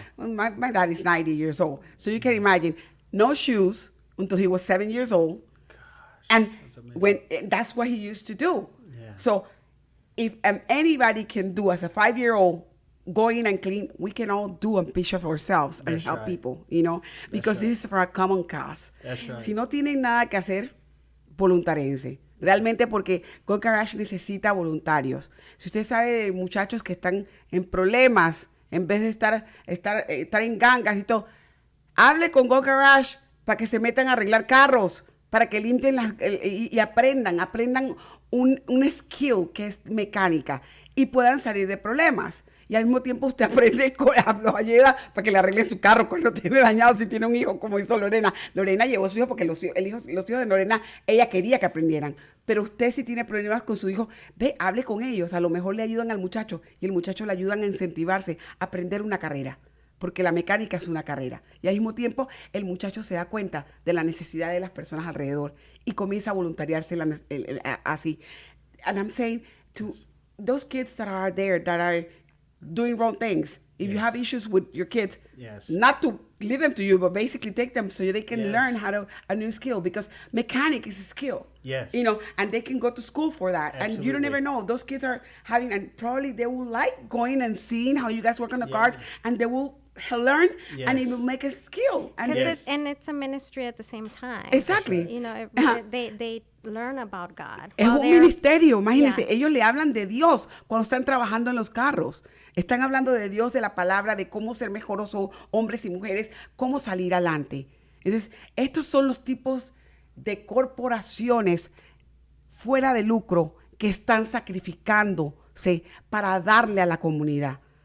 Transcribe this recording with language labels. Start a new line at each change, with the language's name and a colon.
English: Well, my dad is 90 years old. So you can imagine, no shoes until he was 7 years old. And that's what he used to do. Yeah. So if anybody can do as a 5-year-old, go in and clean, we can all do a piece of ourselves and That's help people, because this is for a common cause. That's right.
Spanish: Si no tienen nada que hacer, voluntarense. Realmente porque Good Garage necesita voluntarios. Si usted sabe de muchachos que están en problemas, en vez de estar en gangas y todo, hable con Good Garage para que se metan a arreglar carros, para que limpien y aprendan un skill que es mecánica y puedan salir de problemas. Y al mismo tiempo usted aprende lo ayuda para que le arregle su carro cuando tiene dañado, si tiene un hijo, como hizo Lorena. Lorena llevó a su hijo porque los hijos de Lorena, ella quería que aprendieran. Pero usted si tiene problemas con su hijo, hable con ellos. A lo mejor le ayudan al muchacho y el muchacho le ayudan a incentivarse a aprender una carrera. Porque la mecánica es una carrera. Y al mismo tiempo el muchacho se da cuenta de la necesidad de las personas alrededor y comienza a voluntariarse así.
English: And I'm saying to those kids that are there, that are doing wrong things. If you have issues with your kids, not to leave them to you, but basically take them so they can learn a new skill, because mechanic is a skill. Yes. And they can go to school for that. Absolutely. And you don't ever know. Those kids are having, and probably they will like going and seeing how you guys work on the cars, and they will learn, and it will make a skill. And And it's a ministry at the same time. Exactly. They learn about God.
Spanish: Es un ministerio, imagínense, ellos le hablan de Dios cuando están trabajando en los carros. Están hablando de Dios, de la palabra, de cómo ser mejores hombres y mujeres, cómo salir adelante. Entonces, estos son los tipos de corporaciones fuera de lucro que están sacrificándose para darle a la comunidad.